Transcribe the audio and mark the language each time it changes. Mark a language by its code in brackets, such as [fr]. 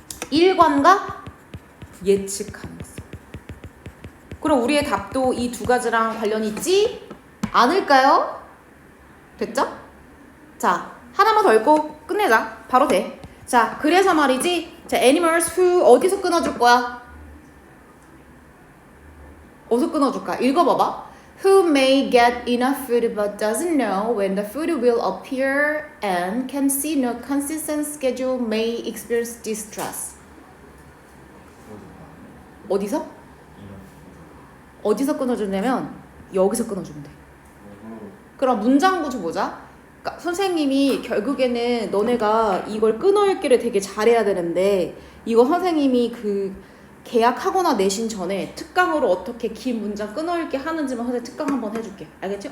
[ko] 일관과 예측 가능성. 그럼 우리의 답도 이 두 가지랑 관련이 있지 않을까요? 됐죠? 자, 하나만 더 읽고 끝내자. 바로 돼. 자, 그래서 말이지. 자, [en] animals who [ko] 어디서 끊어줄 거야? 어디서 끊어줄까? 읽어봐봐. [en] Who may get enough food but doesn't know when the food will appear and can see no consistent schedule may experience distress. [ko] 어디서? 이런 어디서 끊어주냐면 여기서 끊어주면 돼. 그럼 문장 구조 보자. 그러니까 선생님이 결국에는 너네가 이걸 끊어읽기를 되게 잘해야 되는데 이거 선생님이 그 계약하거나 내신 전에 특강으로 어떻게 긴 문장 끊어읽기 하는지만 선생님 특강 한번 해줄게. 알겠지?